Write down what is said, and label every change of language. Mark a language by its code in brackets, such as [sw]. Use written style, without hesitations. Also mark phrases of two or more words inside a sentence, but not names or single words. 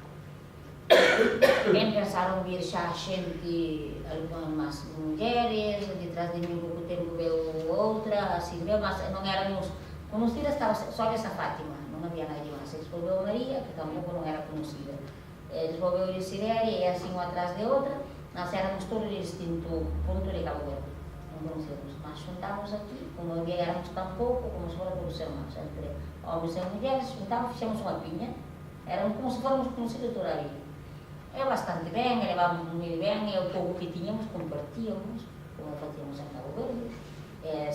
[gl] Empezaron a vir xa xente, algunhas mulleres, detrás de mí pouco tempo veu outra, así, mas non éramos conocidas, estaba só esa Fátima, non había nadie máis. Despois veu María, que tampouco non era conocida. Despois veu Isirea, e así unha atrás de outra, nós éramos todos de distinto punto de Cabo Verde. [pt] Non conhecemos, mas juntamos aqui, como éramos tão pouco, como se fora por ser mais, entre homens e mulheres, juntamos, fizemos uma pinha, éramos como se fôramos conhecidos toda a vida. É bastante bem, levávamos muito bem, e o pouco que tínhamos compartíamos, como fazíamos em Cabo Verde.